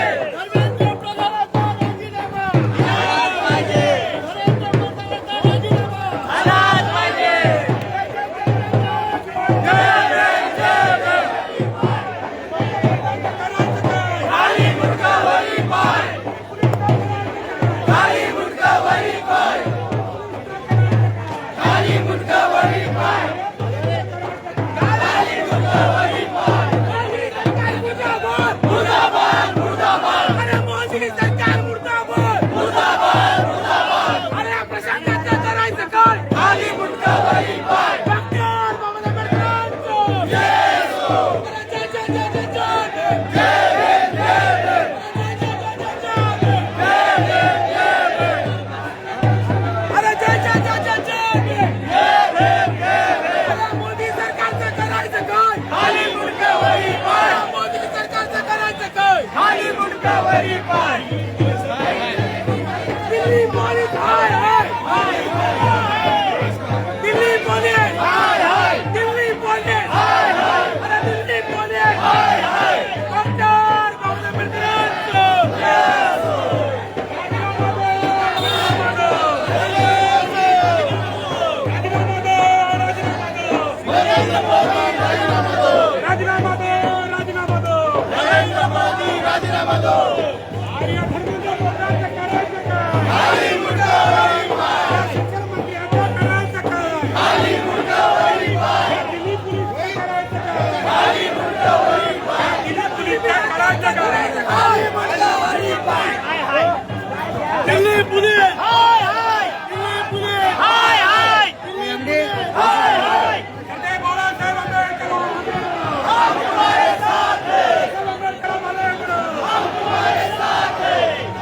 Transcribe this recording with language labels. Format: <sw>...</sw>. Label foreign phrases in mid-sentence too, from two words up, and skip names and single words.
<mr>धर्मेंद्र प्रधानाचा राजीनामा आलाच पाहिजे, नरेंद्र प्रधानाचा राजीनामा आलाच पाहिजे। खाली मुंडका वरी पाय, खाली मुंडका वरी पाय, खाली मुंडका वरी पाय, खाली मुंडका वरी पाय। मुर्दाबाद, मुर्दाबाद, अरे मोदी सरकार मुर्दाबाद, मुर्दाबाद, मुर्दाबाद। अरे प्रशासनाचं करायचं काय? खाली मुंडका वरी पाय। डॉक्टर बाबासाहेब आंबेडकरांचं जय हो, अरे जय जय जय जय जय जय भीम, जय भीम, अरे जय जय जय जय जय जय भीम, जय भीम। अरे मोदी सरकारचं करायचं काय? खाली मुंडका वरी पाय, मोदी सरकारचं करायचं काय? खाली मुंडका वरी पाय। दिल्ली पोलीस हाय हाय, दिल्ली पोलीस हाय हाय, दिल्ली पोलीस हाय हाय, अरे दिल्ली पोलीस हाय हाय। डॉक्टर बाबासाहेब आंबेडकरांचं</mr> <hi>नरेंद्र मोदी राजीनामा दो, राजीनामा दो, राजीनामा दो. नरेंद्र मोदी राजीनामा दो।</hi> <mr>आणि या धर्मेंद्र प्रधानचं करायचं काय? खाली मुंडका वरी पाय, शिक्षण मंत्री आता करायचं काय? खाली मुंडका वरी पाय, दिल्ली पोलीस करायचं काय? खाली मुंडका वरी पाय, दिल्ली पोलीस करायचं काय? खाली मुंडका वरी पाय। दिल्ली पोलीस हाय हाय, दिल्ली पोलीस हाय हाय, दिल्ली पोलीस हाय हाय। जय बाळासाहेब आंबेडकर</mr> <hi>हम तुम्हारे साथ हैं, आंबेडकर आंबेडकर हम तुम्हारे साथ हैं।</hi>